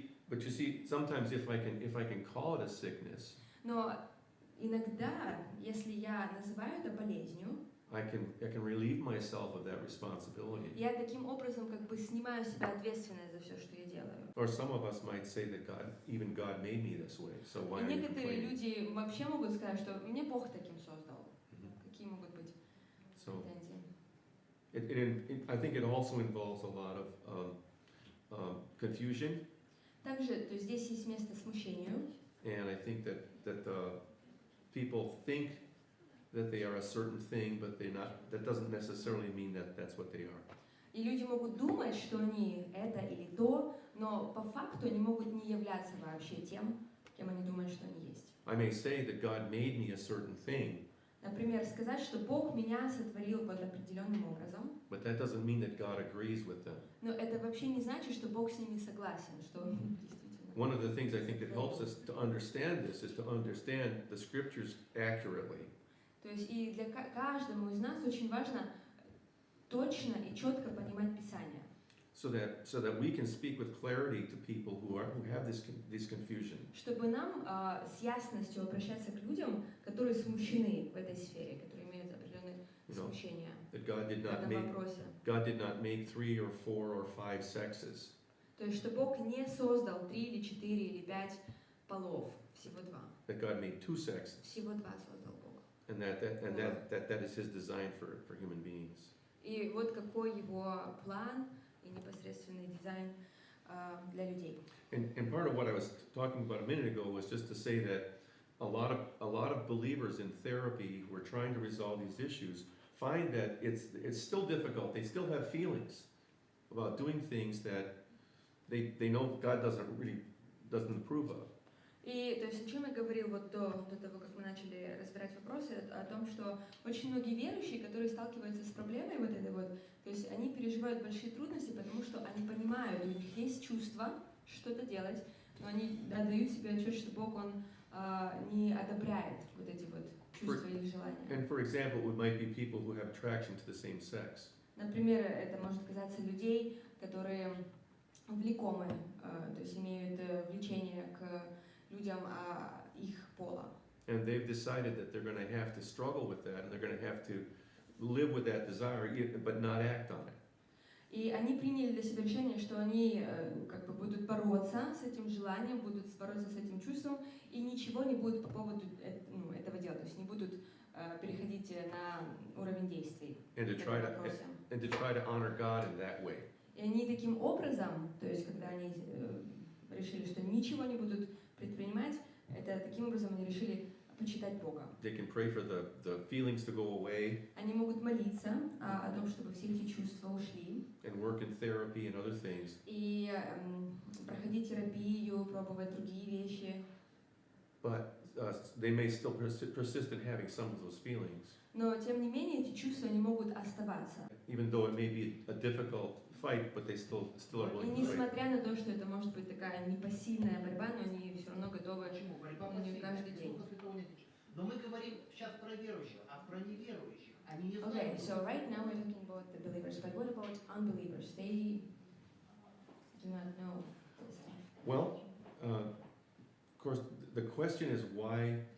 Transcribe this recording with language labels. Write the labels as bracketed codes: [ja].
[en] But you see, sometimes if I can call it a sickness, [ru] Но иногда, если я называю это болезнью, [en] I can relieve myself of that responsibility. [ru] я таким образом как бы снимаю с себя ответственность за все, что я делаю. [en] Or some of us might say that even God made me this way, so why [ru] И [en] are you [ru] некоторые [en] complaining? [ru] люди вообще могут сказать, что мне Бог таким создал. Mhm. Какие могут быть [en] So [ru] претензии? [en] I think it also involves a lot of confusion, [ru] Также, то есть здесь есть место смущению. [en] and I think that people think that they are a certain thing, but they're not. That doesn't necessarily mean that that's what they are. [ru] И люди могут думать, что они это или то, но по факту они могут не являться вообще тем, кем они думают, что они есть. [en] I may say that God made me a certain thing, [ru] Например, сказать, что Бог меня сотворил вот определенным образом, [en] but that doesn't mean that God agrees with them. [ru] но это вообще не значит, что Бог с ними согласен, что он действительно. [en] One of the things I think that helps us to understand this is to understand the scriptures accurately. [ru] То есть и для каждому из нас очень важно точно и четко понимать Писание. [en] So that we can speak with clarity to people who have this confusion. [ru] Чтобы нам с ясностью обращаться к людям, которые смущены в этой сфере, которые имеют определенные смущения в этом вопросе. [en] God did not make 3 or 4 or 5 sexes. [ru] То есть, что Бог не создал 3 или 4 или 5 полов, всего 2. [en] That God made 2 sexes. [ru] Всего 2 создал Бог. [en] And that is His design for human beings. [ru] И вот какой его план и непосредственный дизайн для людей. [en] And part of what I was talking about a minute ago was just to say that a lot of believers in therapy who are trying to resolve these issues find that it's still difficult. They still have feelings about doing things that they know God doesn't approve of. [ru] И то есть о чем я говорил вот до того, как мы начали разбирать вопросы, о том, что очень многие верующие, которые сталкиваются с проблемой вот этой вот, то есть они переживают большие трудности, потому что они понимают, у них есть чувство что-то делать, но они отдают себе отчет, что Бог, Он не одобряет вот эти вот чувства и желания. [en] And for example, it might be people who have attraction to the same sex. [ru] Например, это может касаться людей, которые влекомы, то есть имеют влечение к людям их пола. [en] And they've decided that they're going to have to struggle with that, and they're going to have to live with that desire, but not act on it. [ru] И они приняли для себя решение, что они как бы будут бороться с этим желанием, будут бороться с этим чувством, и ничего не будут по поводу этого делать, то есть не будут переходить на уровень действий. [en] And to try to honor God in that way. [ru] И они таким образом, то есть когда они решили, что ничего не будут предпринимать, это таким образом они решили почитать Бога. [en] They can pray for the feelings to go away. [ru] Они могут молиться о том, чтобы все эти чувства ушли. [en] And work in therapy and other things. [ru] И проходить терапию, пробовать другие вещи. [en] But they may still persist in having some of those feelings. [ru] Но тем не менее эти чувства не могут оставаться. [en] Even though it may be a difficult fight, but they still are willing to fight. [ru] И несмотря на то, что это может быть такая непосильная борьба, но они все равно готовы на нее каждый день. Но мы говорим сейчас про верующих, а про неверующих. Они не знают. [en] Okay, so right now we're talking about the believers, but what about unbelievers? They do not know this stuff. Well, of course, the question is why.